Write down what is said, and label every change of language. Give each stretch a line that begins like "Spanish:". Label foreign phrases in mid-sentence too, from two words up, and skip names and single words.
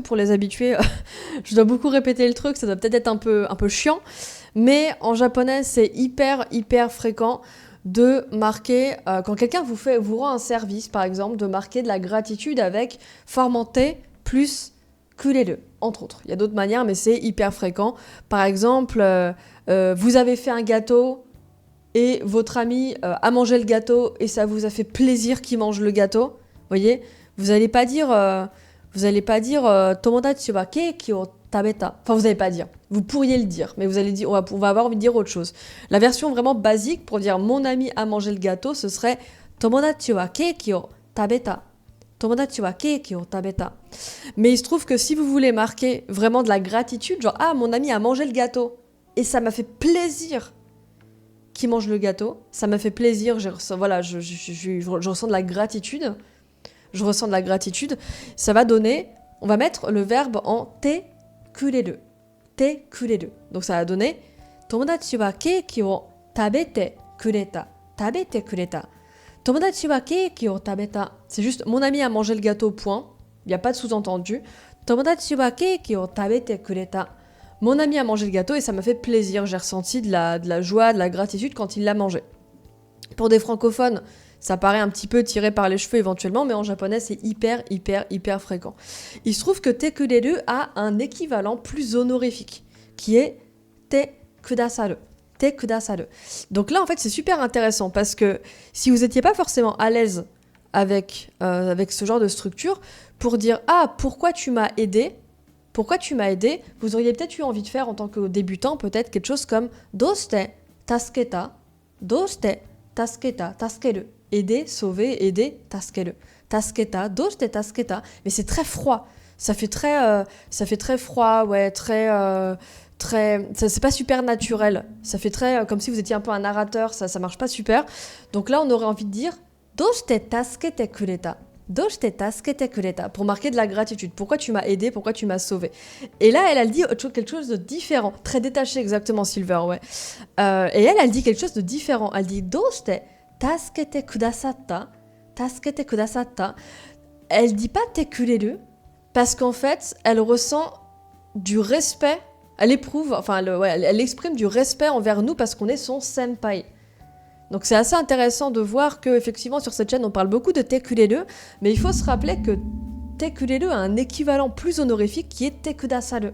French: pour les habitués, je dois beaucoup répéter le truc, ça doit peut-être être un peu chiant, mais en japonais, c'est hyper fréquent de marquer, quand quelqu'un vous rend un service, par exemple, de marquer de la gratitude avec formanté plus kureru, entre autres. Il y a d'autres manières, mais c'est hyper fréquent. Par exemple, vous avez fait un gâteau et votre ami a mangé le gâteau et ça vous a fait plaisir qu'il mange le gâteau. Voyez, vous allez pas dire
Japanese: 友達はケーキを食べた.
French: Enfin, vous allez pas dire. Vous pourriez le dire, mais vous allez dire, on va avoir envie de dire autre chose. La version vraiment basique pour dire mon ami a mangé le gâteau, ce serait
Japanese: 友達はケーキを食べた. 友達はケーキを食べた.
French: Mais il se trouve que si vous voulez marquer vraiment de la gratitude, genre ah mon ami a mangé le gâteau et ça m'a fait plaisir qu'il mange le gâteau, ça m'a fait plaisir, je ressens de la gratitude. Je ressens de la gratitude, ça va donner, on va mettre le verbe en
Japanese: てくれる. てくれる.
French: Donc ça va donner
Japanese: 友達はケーキを食べてくれた. 食べてくれた。友達はケーキを食べた.
French: C'est juste mon ami a mangé le gâteau, point. Il n'y a pas de sous-entendu.
Japanese: 友達はケーキを食べてくれた.
French: Mon ami a mangé le gâteau et ça m'a fait plaisir. J'ai ressenti de la joie, de la gratitude quand il l'a mangé. Pour des francophones, ça paraît un petit peu tiré par les cheveux éventuellement, mais en japonais, c'est hyper fréquent. Il se trouve que
Japanese: てくれる
French: a un équivalent plus honorifique, qui est
Japanese: てくださる. てくださる.
French: Donc là, en fait, c'est super intéressant parce que si vous n'étiez pas forcément à l'aise avec ce genre de structure, pour dire « Ah, pourquoi tu m'as aidé ?» Pourquoi tu m'as aidé? Vous auriez peut-être eu envie de faire en tant que débutant peut-être quelque chose comme
Japanese: どうして助けた、どうして助けた、助ける.
French: Aider, sauver, aider,
Japanese: 助ける。助けた、どうして助けた.
French: Mais c'est très froid. Ça fait très froid, ouais, c'est pas super naturel. Ça fait très comme si vous étiez un peu un narrateur. Ça marche pas super. Donc là, on aurait envie de dire
Japanese: どうして助けてくれた. どうして助けてくれた,
French: pour marquer de la gratitude. Pourquoi tu m'as aidé, pourquoi tu m'as sauvé. Et là, elle dit quelque chose de différent. Très détaché, exactement, Silver, ouais. Et elle dit quelque chose de différent. Elle dit
Japanese: どうして助けてくださった。助けてくださった.
French: Elle dit pas
Japanese: てくれる,
French: parce qu'en fait, elle ressent du respect. Elle éprouve, enfin, elle exprime du respect envers nous parce qu'on est son senpai. Donc c'est assez intéressant de voir que effectivement sur cette chaîne on parle beaucoup de
Japanese: てくれる,
French: mais il faut se rappeler que
Japanese: てくれる
French: a un équivalent plus honorifique qui est
Japanese: てくださる.